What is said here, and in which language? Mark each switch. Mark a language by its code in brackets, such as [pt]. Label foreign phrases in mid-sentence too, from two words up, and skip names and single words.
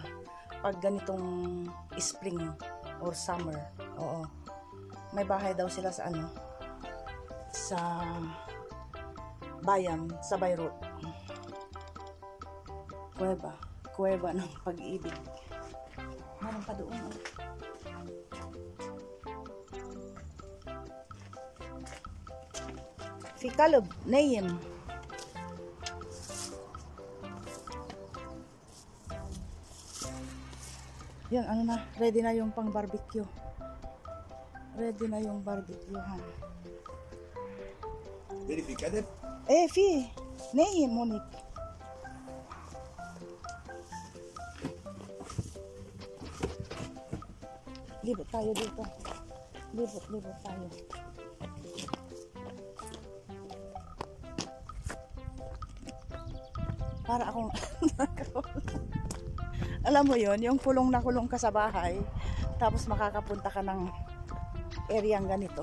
[tl] Pag ganitong [en] spring or summer. [tl] Oo. May bahay daw sila sa ano, sa bayan, sa Beirut. Kuweba ng pag-ibig. Meron pa doon. [ar] Oh. في كلب نايم. [tl] Yan, ano na, ready na yung pang barbecue. Ready na yung barbecue, ha. [ar] في كلب؟ ايه في نايم هونيك. [tl] Libot tayo dito. Libot tayo. Para akong alam mo yon, yung kulong na kulong ka sa bahay, tapos makakapunta ka ng areang ganito.